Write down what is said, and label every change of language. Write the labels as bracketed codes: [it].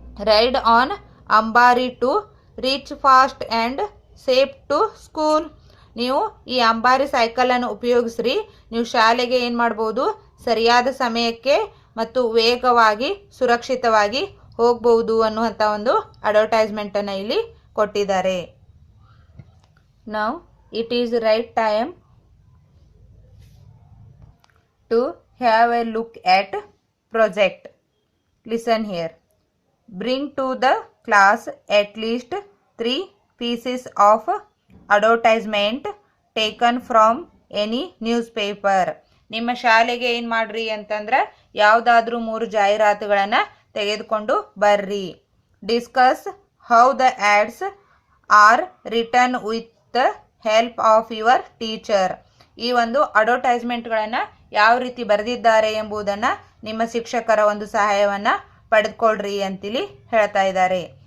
[en] Ride on Ambari to reach fast and safe to school. [kn] ನೀವು ಈ ಅಂಬಾರಿ ಸೈಕಲನ್ನು ಉಪಯೋಗಿಸ್ರಿ, ನೀವು ಶಾಲೆಗೆ ಏನು ಮಾಡ್ಬೋದು, ಸರಿಯಾದ ಸಮಯಕ್ಕೆ ಮತ್ತು ವೇಗವಾಗಿ ಸುರಕ್ಷಿತವಾಗಿ ಹೋಗಬಹುದು ಅನ್ನುವಂಥ ಒಂದು ಅಡ್ವರ್ಟೈಸ್ಮೆಂಟನ್ನು ಇಲ್ಲಿ ಕೊಟ್ಟಿದ್ದಾರೆ. [en] Now it is right time to have a look at project. Listen here. Bring to the class at least 3 pieces of advertisement taken from any newspaper. [kn] ನಿಮ್ಮ ಶಾಲೆಗೆ ಏನು ಮಾಡ್ರಿ ಅಂತಂದ್ರೆ ಯಾವುದಾದ್ರೂ 3 ಜಾಹೀರಾತುಗಳನ್ನು ತೆಗೆದುಕೊಂಡು ಬರ್ರಿ. [en] Discuss how the ads are written with the help of your teacher. [kn] ಈ ಒಂದು ಅಡ್ವರ್ಟೈಸ್ಮೆಂಟ್ಗಳನ್ನು ಯಾವ ರೀತಿ ಬರೆದಿದ್ದಾರೆ ಎಂಬುದನ್ನು ನಿಮ್ಮ ಶಿಕ್ಷಕರ ಒಂದು ಸಹಾಯವನ್ನು ಪಡೆದುಕೊಳ್ಳ್ರಿ ಅಂತೇಳಿ ಹೇಳ್ತಾ ಇದ್ದಾರೆ.